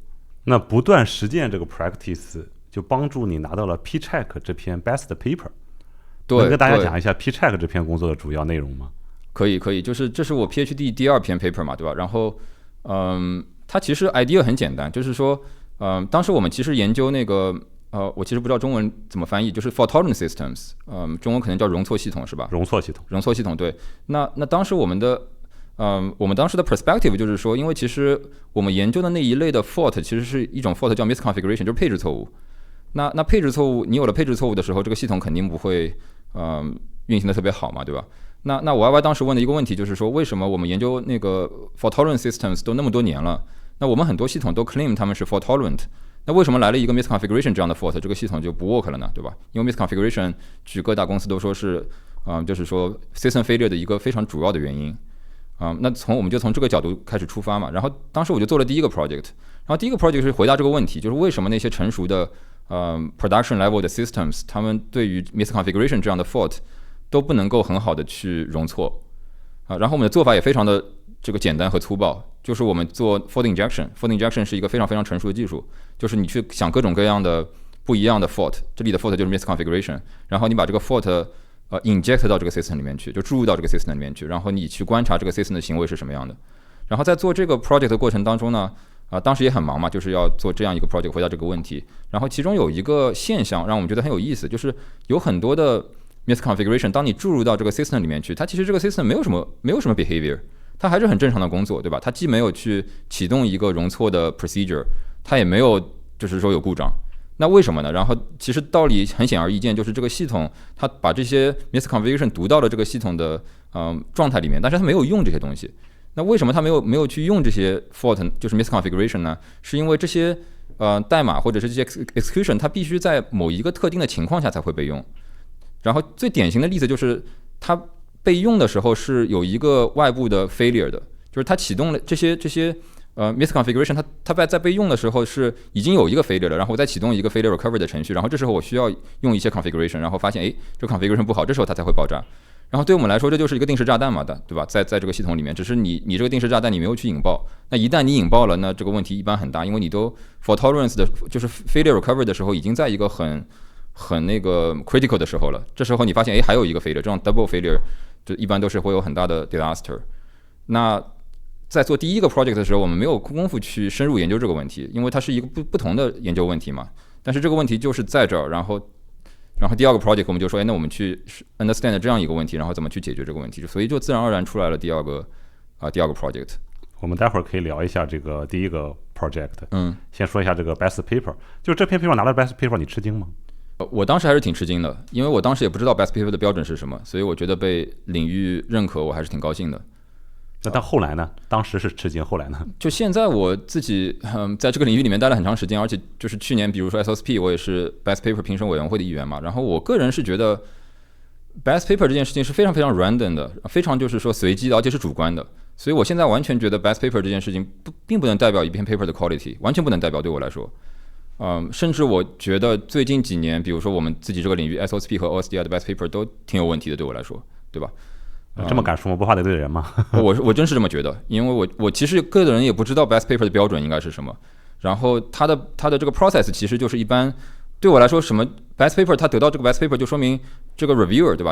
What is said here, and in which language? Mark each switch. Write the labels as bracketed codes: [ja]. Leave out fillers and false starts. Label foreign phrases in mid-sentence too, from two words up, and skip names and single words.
[zh] 那不斷實踐這個 practice 就幫助你拿到了 PCheck 這篇 [en] best paper。 [zh] 對，能跟大家講一下 PCheck 這篇工作的主要內容嗎？可以，就是這是我 PhD 第2篇 paper 嘛，對吧？然後它其實 idea 很簡單，就是說當時我們其實研究那個我其實不知道中文怎麼翻譯，就是 [en] fault-tolerant systems， [zh] 中文可能叫容錯系統是吧？容錯系統，對。那當時我们當時的 perspective 就是說，因為其實我們研究的那一類的 fault 其實是一種 fault 叫 misconfiguration， 就是配置錯誤。那配置錯誤，你有了配置錯誤的時候，這個系統肯定不會運行的特別好嘛，對吧？那我 YY 當時問的一個問題就是說，為什麼我們研究那個 [en] fault-tolerant systems [zh] 都那麼多年了，那我們很多系統都 claim 他們是 fault-tolerant，那為什麼來了一個 misconfiguration 這樣的 fault， 這個系統就不 work 了呢，對吧？因為 misconfiguration 據各大公司都說是就是說 [en] system failure [zh] 的一個非常主要的原因。那我們就從這個角度開始出發嘛，然後當時我就做了第一個 project， 然後第一個 project 是回答這個問題，就是為什麼那些成熟的 [en] production level [zh] 的 systems， 他們對於 misconfiguration 這樣的 fault 都不能夠很好的去容錯然後我們的做法也非常的這個簡單和粗暴，就是我們做 [en] fault injection [zh] 是一個非常非常成熟的技術，就是你去想各種各樣的不一樣的 fault， 這裡的 fault 就是 misconfiguration， 然後你把這個 [en] fault inject [zh] 到這個 system 裡面去，就注入到這個 system 裡面去，然後你去觀察這個 system 的行為是什麼樣的。然後在做這個 project 的過程當中呢當時也很忙嘛，就是要做這樣一個 project 回答這個問題。然後其中有一个現象讓我們覺得很有意思，就是有很多的 misconfiguration， 當你注入到這個 system 裡面去，它其實這個 system 沒有什麼 behavior， 它還是很正常的工作，對吧？它既沒有去啟動一個容錯的 procedure， 它也沒有就是說有故障。那為什麼呢？然後其實道理很顯而易見，就是這個系統它把這些 misconfiguration 讀到了這個系統的狀態裡面，但是它沒有用這些東西。那為什麼它沒有去用這些 fault 就是 misconfiguration 呢？是因為這些代碼或者是這些 execution 它必須在某一個特定的情況下才會被用。然後最典型的例子就是它被用的時候是有一個外部的 failure 的，就是它啟動了這些misconfiguration 它在被用的時候是已經有一個 failure 了，然後我再啟動一個 [en] failure recovery [zh] 的程序，然後這時候我需要用一些 configuration， 然後發現這個 configuration 不好，這時候它才會爆炸。然後對我們來說這就是一個定時炸彈嘛，對吧？在這個系統裡面，只是你這個定時炸彈你沒有去引爆，那一旦你引爆了，那這個問題一般很大，因為你都 [en] fault tolerance [zh] 的就是 [en] failure recovery [zh] 的時候已經在一個很那個 critical 的時候了，這時候你發現還有一個 failure， 這種 [en] double failure [zh] 就一般都是會有很大的 disaster。那在做第一個 project 的時候，我們沒有功夫去深入研究這個問題，因為它是一個不同的研究問題嘛。但是這個問題就是在這兒，然後第二個 project 我們就說，那我們去 understand 這樣一個問題，然後怎麼去解決這個問題，所以就自然而然出來了第二個 project。我們待會兒可以聊一下這個第一個 project。先說一下這個 best paper，就這篇 paper 拿了 [en] best paper， [zh] 你吃驚嗎？我當時還是挺吃驚的，因為我當時也不知道 [en] best paper [zh] 的標準是什麼，所以我覺得被領域認可，我還是挺高興的。那但後來呢？當時是吃驚，後來呢？就現在我自己在這個領域裡面待了很長時間，而且就是去年比如說 SOSP 我也是 [en] Best Paper [zh] 評審委員會的一員嘛，然後我個人是覺得 [en] Best Paper [zh] 這件事情是非常非常 random 的，非常就是說隨機的，而且是主觀的，所以我現在完全覺得 [en] Best Paper [zh] 這件事情並不能代表一篇 paper 的 quality， 完全不能代表，對我來說。甚至我覺得最近幾年比如說我們自己這個領域 SOSP 和 OSDI 的 [en] Best Paper [zh] 都挺有問題的，對我來說，對吧？這麼敢說嗎？不怕得罪人嗎？我真是這麼覺得，因為我其實個人也不知道 [en] best paper [zh] 的標準應該是什麼，然後它的這個 process 其實就是一般對我來說，什麼 [en] best paper [zh] 它得到這個 [en] best paper [zh] 就說明這個 reviewer 對吧？